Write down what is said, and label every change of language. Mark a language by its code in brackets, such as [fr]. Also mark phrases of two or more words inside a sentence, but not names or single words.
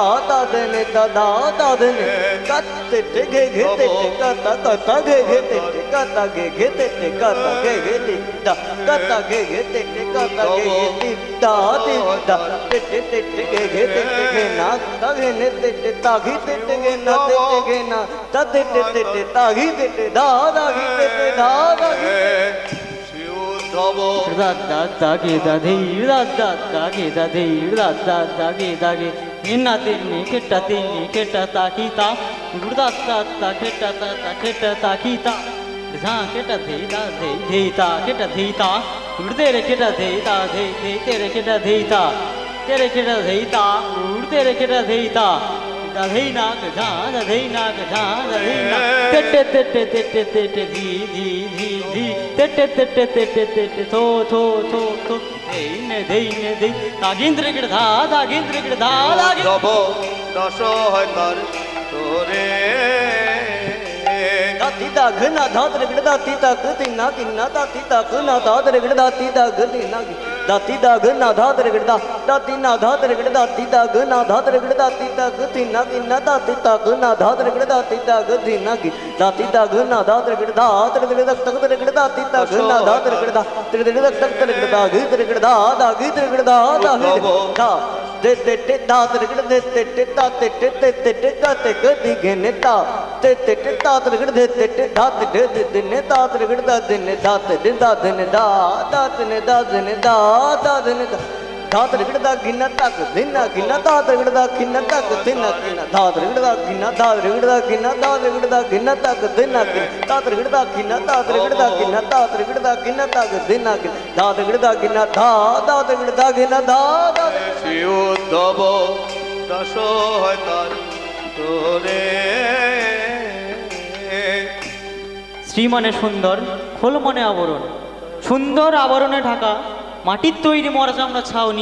[bn] তা দেনে তা দা তা দেনে কা তেতে গে গে তেতে কা তা কা তা গে গে তেতে কা তা গে গে তেতে কা তা গে গে তা কা তা গে গে তে তে কা তা গে গে তি তা তে তা তে তে তে তে গে গে তে তে গে না তা গে নে তে তে তা গে তে তে গে না তে তে গে না তা তে তে তে তে তা গে তে তে দা দা গে তে তে দা দা গে শ্রী উদ্ধব da da da ge da de da da da ge da de da da da ge inna tinni ketta ta ki ta da da ketta ta ki ta jha ketta de ta ketta de ta urde re ketta de ta de tere ketta de ta tere ketta de ta urde re ketta de ta da de na ga jha da de na ga jha da de na te te di te te tho দেই তাগিন্দ্র গিড় ধা উদ্ধব দশ হয় তার তোরে দাতি দাগ না ধাত্র গিড় দাতি তাক তিনা কিন্না দাতি তাক না ধাত্র গিড় দাতি দাগ তিনা দাতি দাগ না ধাত্র গিড় দাতি না ধাত্র গিড় দাতি দাগ না ধাত্র গিড় দাতি তাক তিনা কিন্না দাতি তাক না ধাত্র গিড় দাতি দাগ তিনা কি দাতি দাগ না ধাত্র গিড় ধাত্র গিড় দাক তক গিড় দাতি তাক না ধাত্র গিড় দা ত্রি ত্রি দাক তক গিড় দা গি ত্রি গিড় দা দা গি ত্রি গিড় দা দা দা te te te da te te te te ta te te te te te ta te gadi gene ta te te te ta te te te te da te de de ne ta te da de ne da te de da de ne da da te ne da de ne da da de ne da da te da ginna tak dinna ginna ta te da ginna tak dinna ginna da te da ginna da da ginna da da ginna tak dinna ginna ta te da ginna ta te da ginna ta te da ginna tak dinna ginna da te da ginna da te da ginna da da শ্রী উদ্ধব দশ হয় তার তোরে শ্রী মানে সুন্দর, খোল মনে আবরণ, সুন্দর আবরণে ঢাকা মাটির তৈরি মরাচামড়া ছাউনি।